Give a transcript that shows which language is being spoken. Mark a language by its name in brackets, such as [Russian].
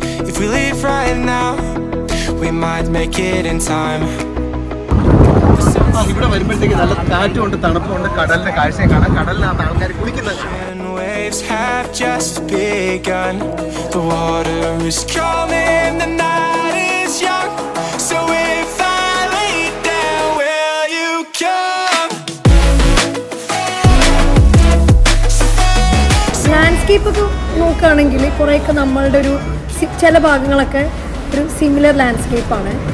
[English] If we leave right now, we might make it in time. [Malayalam] ഇവിടെ വരുമ്പോഴത്തേക്ക് നല്ല കാറ്റുണ്ട്, തണുപ്പുണ്ട്, കടലിന്റെ കാഴ്ചയെ കാണാം. കടലിനകത്ത് ആൾക്കാർ കുളിക്കുന്നത്. [English] Waves have just begun. The water is calling, the night is young. So if I lay down, will you come? [Malayalam] Landscape ഒക്കെ നോക്കുകയാണെങ്കിൽ കുറേയൊക്കെ നമ്മളുടെ ഒരു ചില ഭാഗങ്ങളൊക്കെ ഒരു സിമിലർ ലാൻഡ്സ്കേപ്പാണ്.